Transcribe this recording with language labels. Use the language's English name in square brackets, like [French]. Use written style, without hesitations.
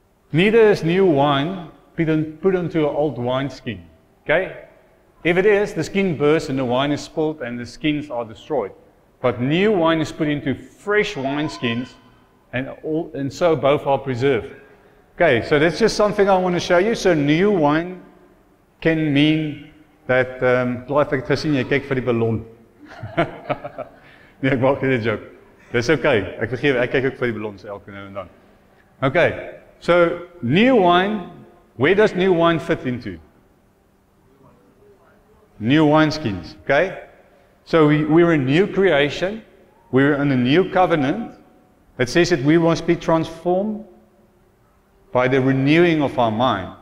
[English] Neither is new wine put into an old wineskin. Okay. If it is, the skin bursts and the wine is spilled and the skins are destroyed. But new wine is put into fresh wineskins and so both are preserved. Okay, so that's just something I want to show you. So new wine can mean that, [Afrikaans] Clive, ek het gesien, jy kyk vir die ballon. Nee, ek maak nie 'n joke. Dis okay, ek vergewe, ek kyk ook vir die ballons elke nou en dan. [English] Okay, so new wine, where does new wine fit into? New wineskins, okay? So we're a new creation, we're in a new covenant. It says that we must be transformed by the renewing of our mind.